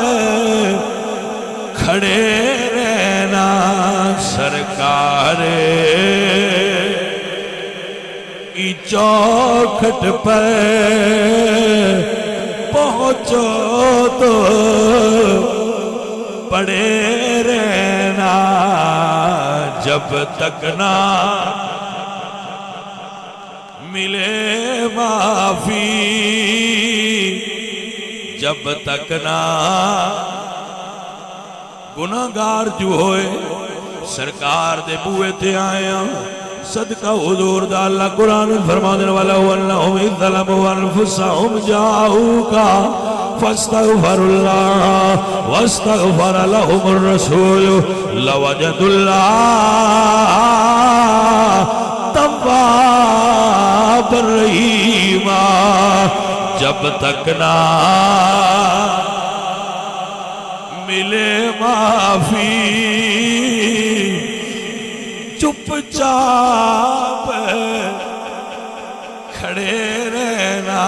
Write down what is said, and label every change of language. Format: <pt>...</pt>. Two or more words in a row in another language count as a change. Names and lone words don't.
<ur>کھڑے رہنا سرکار کی چوکھٹ پر پہنچو تو پڑے رہنا جب تک نہ ملے معافی جب تک نہ</ur> <pa>گناہگار جو ہوئے سرکار دے بوئے تے آیا صدقہ حضور دا اللہ قرآن فرمانے والا</pa> <ar>وَأَنَّهُمْ إِذْ ظَلَمُوا أَنفُسَهُمْ جَاءُوكَ فَاسْتَغْفَرُوا اللَّهَ وَاسْتَغْفَرَ لَهُمُ الرَّسُولُ لَوَجَدُوا اللَّهَ توابا رحیما.</ar> <ur>جب تک نہ ملے معافی چپ چاپ کھڑے رہنا.</ur>